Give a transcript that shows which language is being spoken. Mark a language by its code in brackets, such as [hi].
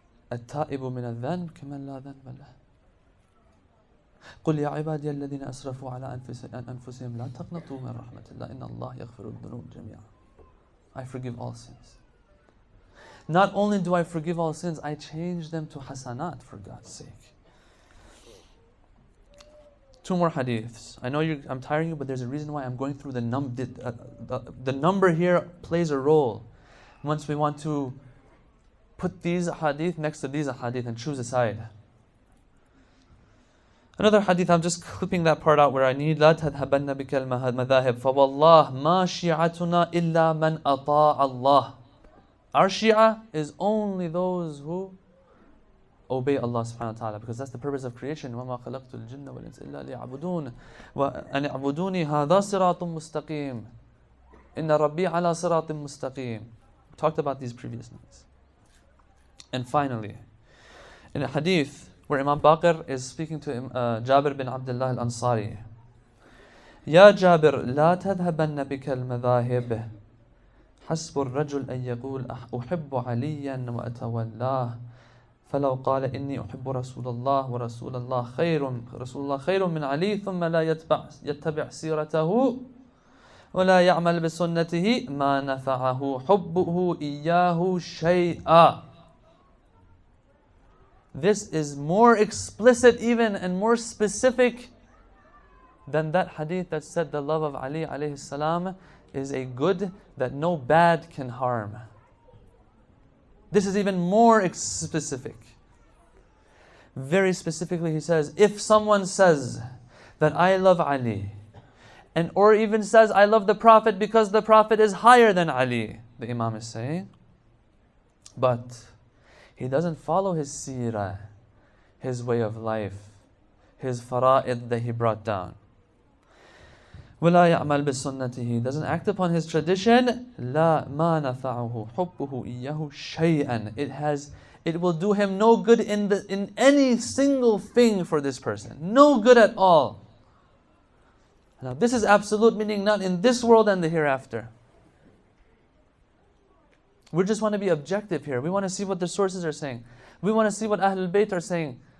[ar] التائب من الذنب كمن لا ذنب له. قل يا عبادي الذين أسرفوا على أنفسهم لا تقنطوا من رحمة الله إن الله يغفر الذنوب جميعا. [en] I forgive all sins. Not only do I forgive all sins, I change them to hasanat, for God's sake. Two more hadiths. I know I'm tiring you, but there's a reason why I'm going through the number here plays a role. Once we want to put these hadith next to these hadith and choose a side. Another hadith, I'm just clipping that part out where I need [ar] لا تذهبن بك المذاهب فوالله ما شيعتنا إلا من أطاع الله. [en] Our Shia is only those who obey Allah subhanahu wa ta'ala, because that's the purpose of creation. [ar] وَمَا خَلَقْتُ الْجِنَّ وَالْإِنسَ إِلَّا لِيَعْبُدُونَ وَأَنِ اعْبُدُونِي هَذَا صِرَاطٌ مُسْتَقِيمٌ إِنَّ رَبِّي عَلَى صِرَاطٍ مُسْتَقِيمٌ. [en] We talked about these previous nights. And finally, in a hadith where Imam Baqir is speaking to Jabir bin Abdullah al-Ansari, [ar] يا جابر لا تذهبن بك المذاهب حسب الرجل أن يقول أحب عليا وأتولاه فلو قال إني أحب رسول الله ورسول الله خير من علي ثم لا يتبع سيرته ولا يعمل بسنته ما نفعه حبه إياه شيئا. [en] This is more explicit even and more specific than that hadith that said the love of Ali alayhi salam is a good that no bad can harm. This is even more specific. Very specifically, he says, if someone says that I love Ali, and or even says I love the Prophet because the Prophet is higher than Ali, the Imam is saying, but he doesn't follow his seerah, his way of life, his fara'id that he brought down. [ar] وَلَا يَعْمَلْ بِسُنَّتِهِ, [en] doesn't act upon his tradition, [ar] لَا مَا نَفَعُهُ حُبُّهُ إِيَّهُ شَيْئًا. [en] It will do him no good in any single thing for this person. No good at all. Now this is absolute, meaning not in this world and the hereafter. We just want to be objective here. We want to see what the sources are saying. We want to see what Ahlulbayt are saying.